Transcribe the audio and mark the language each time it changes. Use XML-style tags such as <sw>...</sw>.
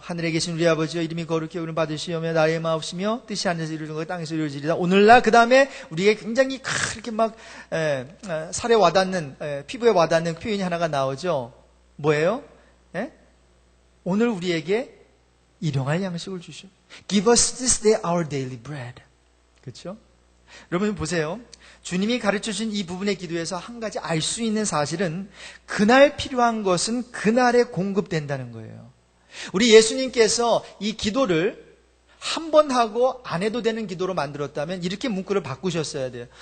<ko>하늘에 계신 우리 아버지여 이름이 거룩히 여김을 받으시오며 나의 마옵시며 뜻이 하늘에서 이루어진 것 땅에서 이루어지리다. 오늘날 그 다음에 우리에게 굉장히 이렇게 막 살에 와닿는 피부에 와닿는 표현이 하나가 나오죠. 뭐예요? 오늘 우리에게 일용할 양식을 주시오.</ko> <en>Give us this day our daily bread.</en> <ko>그렇죠? 여러분 보세요. 주님이 가르쳐주신 이 부분의 기도에서 한 가지 알 수 있는 사실은 그날 필요한 것은 그날에 공급된다는 거예요. 우리 예수님께서 이 기도를 한 번 하고 안 해도 되는 기도로 만들었다면 이렇게 문구를 바꾸셨어야 돼요.</ko>